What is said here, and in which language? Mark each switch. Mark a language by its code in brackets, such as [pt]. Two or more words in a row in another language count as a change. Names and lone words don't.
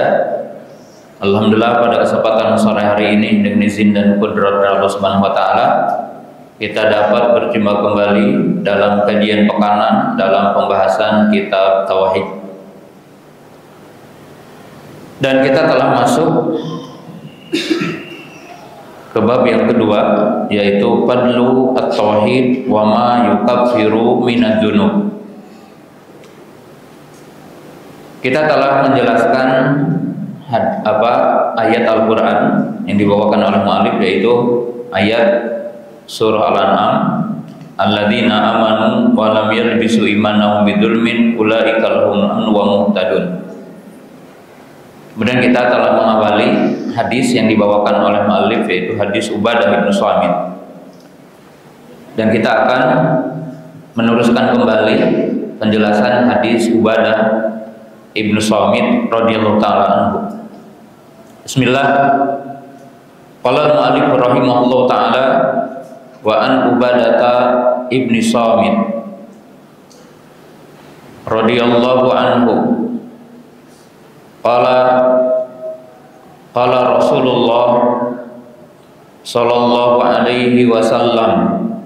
[id] Alhamdulillah pada kesempatan sore hari ini dengan izin dan qudrat Allah [ar] سبحانه و تعالى [id] kita dapat berjumpa kembali dalam kajian pekanan dalam pembahasan kitab tauhid. Dan kita telah masuk ke bab yang kedua, yaitu [ar] فضل التوحيد وما يكفر من الذنوب. [id] Kita telah menjelaskan ayat Al-Qur'an yang dibawakan oleh mu'allif, yaitu ayat surah Al-An'am, [ar] الذين آمنوا ولم يلبسوا إيمانهم بظلم أولئك لهم أمن ومهتدون. [id] Kemudian kita telah mengawali hadis yang dibawakan oleh mu'allif, yaitu hadis Ubadah bin Samit. Dan kita akan meneruskan kembali penjelasan hadis Ubadah bin Samit [ar] رضي الله تعالى عنه. [id] Bismillah. [ar] قال المؤلف رحمه الله تعالى وعن عبادة بن الصامت رضي الله عنه قال رسول الله صلى الله عليه وسلم